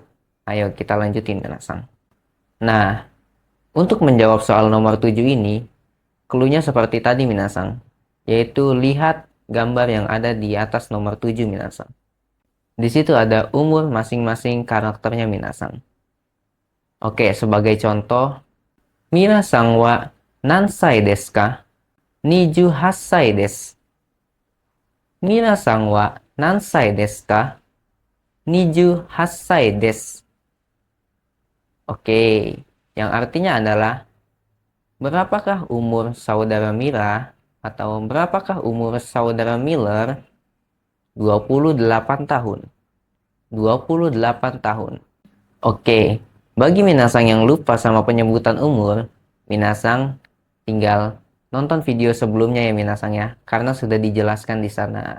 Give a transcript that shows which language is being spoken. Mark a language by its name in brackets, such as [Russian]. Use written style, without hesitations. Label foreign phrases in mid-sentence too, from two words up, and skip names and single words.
[Indonesian] Ayo kita lanjutin minasang. Nah, untuk menjawab soal nomor 7 ini, cluenya seperti tadi minasang, yaitu lihat gambar yang ada di atas nomor 7 minasang. Di situ ada umur masing-masing karakternya minasang. Oke, sebagai contoh, [Japanese] 皆さんは何歳ですか? 28 歳です。皆さんは何歳ですか? 28 歳です。 [Indonesian] Oke, yang artinya adalah, berapakah umur saudara Mira atau berapakah umur saudara Miller? 28 tahun. 28 tahun. Oke, bagi minasang yang lupa sama penyebutan umur, minasang tinggal nonton video sebelumnya ya minasang ya, karena sudah dijelaskan di sana.